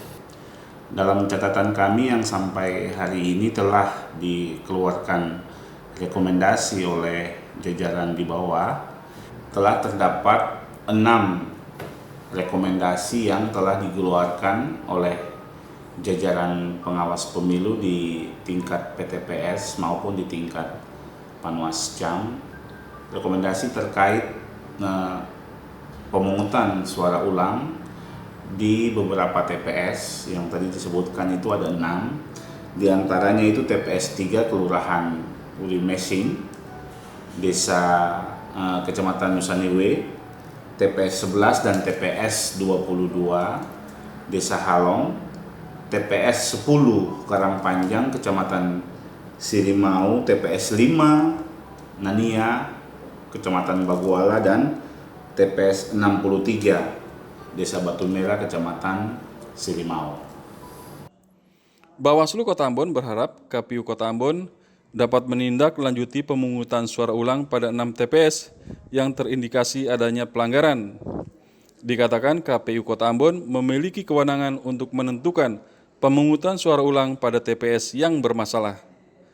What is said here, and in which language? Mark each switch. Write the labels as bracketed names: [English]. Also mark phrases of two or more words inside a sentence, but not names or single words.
[Indonesian] Dalam catatan kami yang sampai hari ini telah dikeluarkan rekomendasi oleh jajaran di bawah, telah terdapat 6 rekomendasi yang telah dikeluarkan oleh jajaran pengawas pemilu di tingkat PTPS maupun di tingkat Panwascam. Rekomendasi terkait pemungutan suara ulang di beberapa TPS yang tadi disebutkan itu ada 6. Di antaranya itu TPS 3 Kelurahan Uli Mesing, Desa Kecamatan Nusanewe, TPS 11 dan TPS 22 Desa Halong, TPS 10 Karangpanjang Kecamatan Sirimau, TPS 5 Nania Kecamatan Baguala, dan TPS 63 Desa Batu Merah, Kecamatan Sirimau. Bawaslu Kota Ambon berharap KPU Kota Ambon dapat menindaklanjuti pemungutan suara ulang pada 6 TPS yang terindikasi adanya pelanggaran. Dikatakan KPU Kota Ambon memiliki kewenangan untuk menentukan pemungutan suara ulang pada TPS yang bermasalah.